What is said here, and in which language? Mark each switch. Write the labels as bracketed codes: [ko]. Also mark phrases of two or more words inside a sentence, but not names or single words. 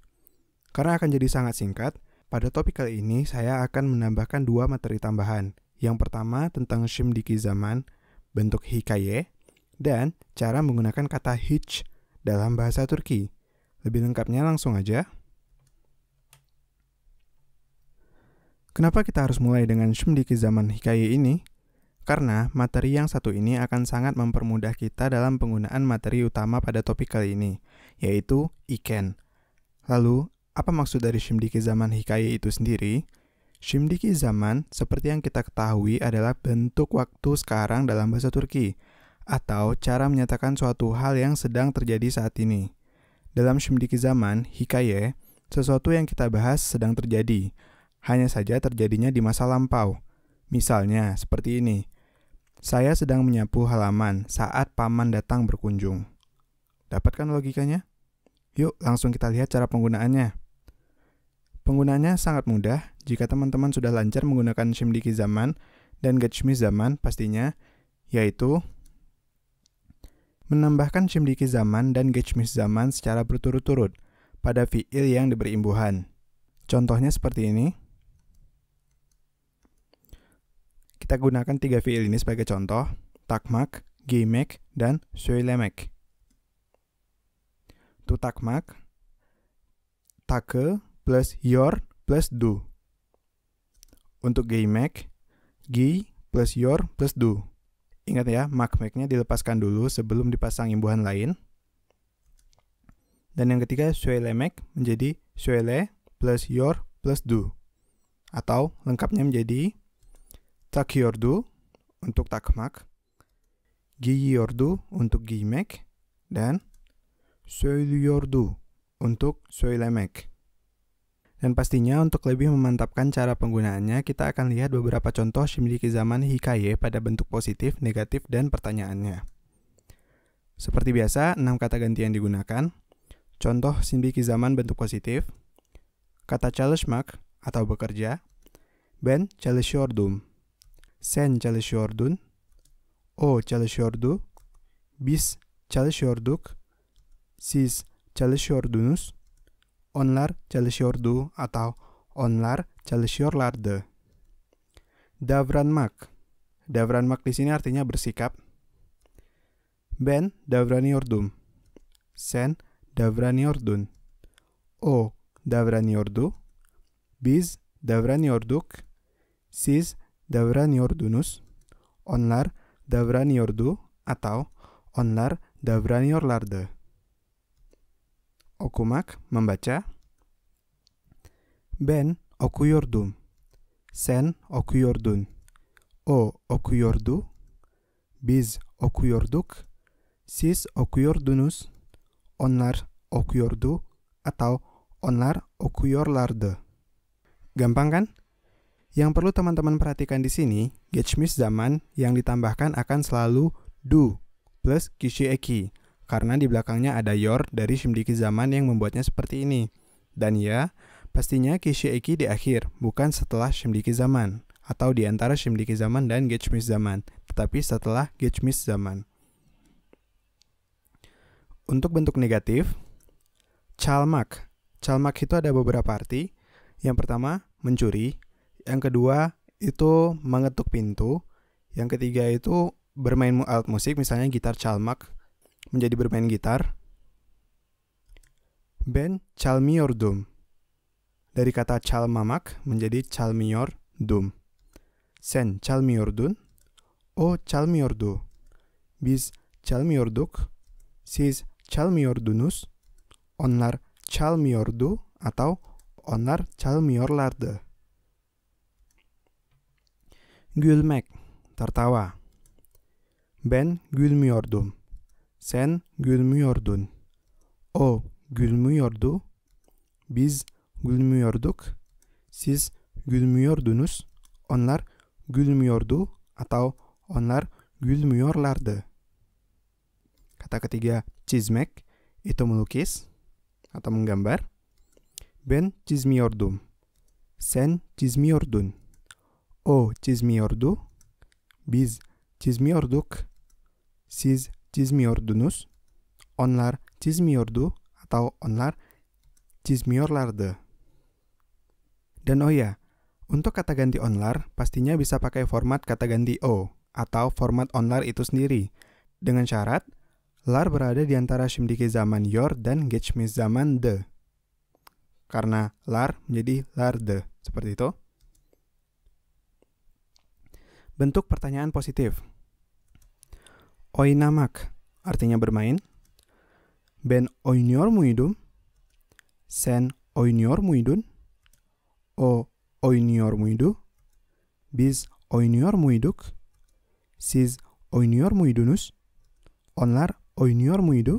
[id] Karena akan jadi sangat singkat, pada topik kali ini saya akan menambahkan dua materi tambahan. Yang pertama tentang [tr] şimdiki zaman, [id] bentuk hikaye, dan cara menggunakan kata hiç dalam bahasa Turki. Lebih lengkapnya langsung aja. Kenapa kita harus mulai dengan [tr] şimdiki zaman hikaye [id] ini? Karena materi yang satu ini akan sangat mempermudah kita dalam penggunaan materi utama pada topik kali ini, yaitu iken. Lalu, apa maksud dari [tr] şimdiki zaman hikaye [id] itu sendiri? [tr] Şimdiki zaman, [id] seperti yang kita ketahui, adalah bentuk waktu sekarang dalam bahasa Turki, atau cara menyatakan suatu hal yang sedang terjadi saat ini. Dalam [tr] şimdiki zaman hikaye, [id] sesuatu yang kita bahas sedang terjadi, hanya saja terjadinya di masa lampau. Misalnya, seperti ini. Saya sedang menyapu halaman saat paman datang berkunjung. Dapatkan logikanya? Yuk, langsung kita lihat cara penggunaannya. Penggunaannya sangat mudah jika teman-teman sudah lancar menggunakan [tr] şimdiki zaman [id] dan [tr] geçmiş zaman [id] pastinya, yaitu menambahkan [tr] şimdiki zaman [id] dan [tr] geçmiş zaman [id] secara berturut-turut pada fiil yang diberi imbuhan. Contohnya seperti ini. Kita gunakan tiga fiil ini sebagai contoh, [tr] takmak, giymek, dan söylemek. [id] Untuk takmak, takı plus yor plus do. Untuk giymek, giy plus yor plus do. Ingat ya, makmeknya dilepaskan dulu sebelum dipasang imbuhan lain. Dan yang ketiga, söylemek menjadi söyle plus yor plus do. Atau lengkapnya menjadi takıyordu untuk takmak, giyiyordu untuk giymek, dan söylüyordu untuk söylemek. Dan pastinya untuk lebih memantapkan cara penggunaannya, kita akan lihat beberapa contoh [tr] şimdiki zaman hikaye [id] pada bentuk positif, negatif, dan pertanyaannya. Seperti biasa, 6 kata ganti yang digunakan. Contoh [tr] şimdiki zaman [id] bentuk positif, kata çalışmak atau bekerja, [tr] ben çalışıyordum. Sen çalışıyordun, o çalışıyordu, biz çalışıyorduk, siz çalışıyordunuz, onlar çalışıyordu atau onlar çalışıyorlardı. Davranmak. [id] Davranmak di sini artinya bersikap. [tr] Ben davranıyordum. Sen davranıyordun. O davranıyordu. Biz davranıyorduk. Siz davranıyordunuz, onlar davranıyordu atau onlar davranıyorlardı. Okumak, membaca. Ben okuyordum. Sen okuyordun. O okuyordu. Biz okuyorduk. Siz okuyordunuz. Onlar okuyordu atau onlar okuyorlardı. [id] Gampang kan? Yang perlu teman-teman perhatikan di sini, [tr] geçmiş zaman [id] yang ditambahkan akan selalu do plus [tr] kişi eki, [id] karena di belakangnya ada yor dari [tr] şimdiki zaman [id] yang membuatnya seperti ini. Dan ya, pastinya [tr] kişi eki [id] di akhir, bukan setelah [tr] şimdiki zaman, [id] atau di antara [tr] şimdiki zaman [id] dan [tr] geçmiş zaman, [id] tetapi setelah [tr] geçmiş zaman. [id] Untuk bentuk negatif, [tr] çalmak. [id] Çalmak itu ada beberapa arti. Yang pertama, mencuri. Yang kedua itu mengetuk pintu. Yang ketiga itu bermain alat musik, misalnya [tr] gitar çalmak, [id] menjadi bermain gitar. [tr] Ben çalmıyordum. [id] Dari kata çalmamak menjadi çalmıyordum. [tr] Sen çalmıyordun. O çalmıyordu. Biz çalmıyorduk. Siz çalmıyordunuz. Onlar çalmıyordu atau onlar çalmıyorlardı. [id] Gülmek, tertawa. [tr] Ben gülmüyordum. Sen gülmüyordun. O gülmüyordu. Biz gülmüyorduk. Siz gülmüyordunuz. Onlar gülmüyordu atau onlar gülmüyorlardı. [id] Kata ketiga, çizmek, itu melukis atau menggambar. [tr] Ben çizmiyordum. Sen çizmiyordun. O çizmiyordu. Biz çizmiyorduk. Siz çizmiyordunuz. Onlar çizmiyordu atau onlar çizmiyorlardı. [id] Dan oh ya, untuk kata ganti onlar pastinya bisa pakai format kata ganti o atau format onlar itu sendiri. Dengan syarat, lar berada di antara [tr] şimdiki zaman yor [id] dan [tr] geçmiş zaman de. [id] Karena lar menjadi larde, seperti itu. Bentuk pertanyaan positif. Oynamak artinya bermain. [tr] Ben oynuyor muydum? Sen oynuyor muydun? O oynuyor muydu? Biz oynuyor muyduk? Siz oynuyor muydunuz? Onlar oynuyor muydu?